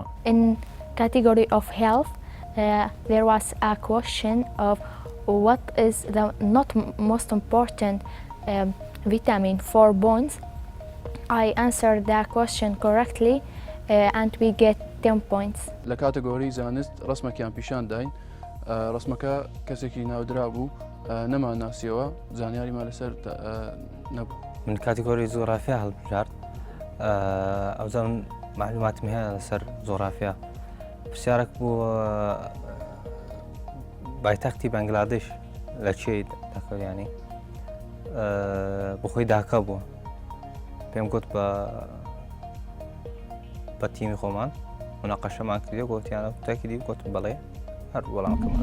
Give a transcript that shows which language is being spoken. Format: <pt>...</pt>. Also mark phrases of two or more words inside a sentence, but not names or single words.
<en>In category of health, there was a question of what is the not most important vitamin for bones. I answered that question correctly, and we get 10 points.</en> <ckb>لە کاتەگۆری زانست ڕسمەکیان پیشان داین ڕسمەکە کەسێکی ناودرا بوو نەمان ناسیەوە زانیاریمان لەسەر نەبوو من کاتیگۆری زۆرافیا هەڵبژارد ئەوزان معلوماتم هەیە لەسەر زۆرافیا پرسیارێک بوو بایتەختی بەنگلادێش لە چێ دەکەویانی بخۆی داکە بووە پێم گوت بە تیمی خۆمان مناقەشەمان کردی گوتیانە تاکی دی گوتم بەڵێ هەر وەڵامەکەمان</ckb>